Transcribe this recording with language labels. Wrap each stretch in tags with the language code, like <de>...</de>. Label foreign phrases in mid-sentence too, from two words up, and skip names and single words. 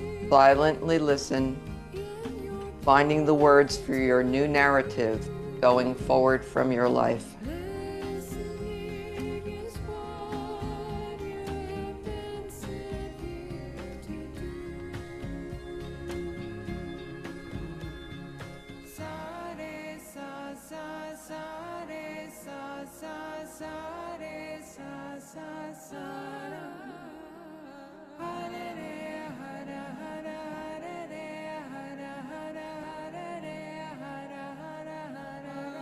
<en>Silently listen, finding the words for your new narrative going forward from your life. Listening is what you have been sent here to do. Sa re sa sa sa re sa sa sa re sa sa sa ra. Ha re re ha ra ha ra ha re re ha ra ha ra ha re re ha ra ha ra ha ra ra.</en>